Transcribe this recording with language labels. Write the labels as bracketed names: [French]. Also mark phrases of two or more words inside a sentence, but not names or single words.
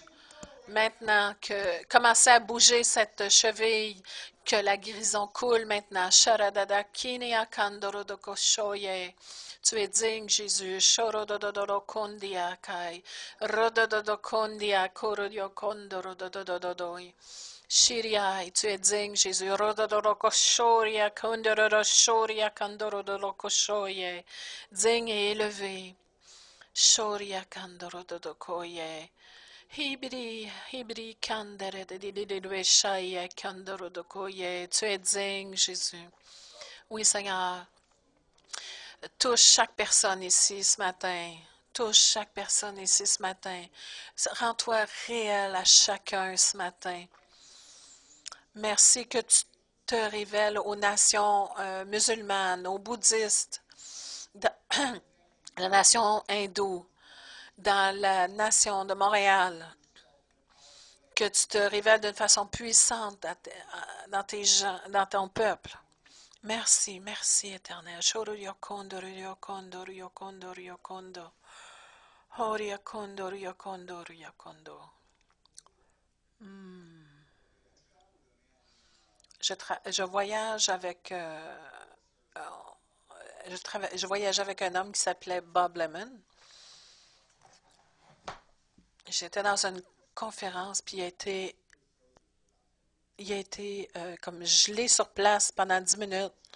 [French] Maintenant, que commencez à bouger cette cheville, que la guérison coule maintenant. Tu es digne, Jésus. Shiriai, tu es digne, Jésus. Rododorokoshoria, kondororoshoria, kandororokoshoye. Digne et élevé. Shoria, kandorodokoye. Hibri, kandere, de kandorodokoye. Tu es digne, Jésus. Oui, Seigneur. Touche chaque personne ici ce matin. Touche chaque personne ici ce matin. Rends-toi réel à chacun ce matin. Merci que tu te révèles aux nations musulmanes, aux bouddhistes, dans la nation hindoue, dans la nation de Montréal, que tu te révèles d'une façon puissante dans tes gens, dans ton peuple. Merci, merci, Éternel. Shororiokondo, riokondo, riokondo, riokondo. Horiokondo, riokondo, riokondo. Je voyage avec je voyageais avec un homme qui s'appelait Bob Lemon. J'étais dans une conférence, puis il a été comme gelé sur place pendant 10 minutes.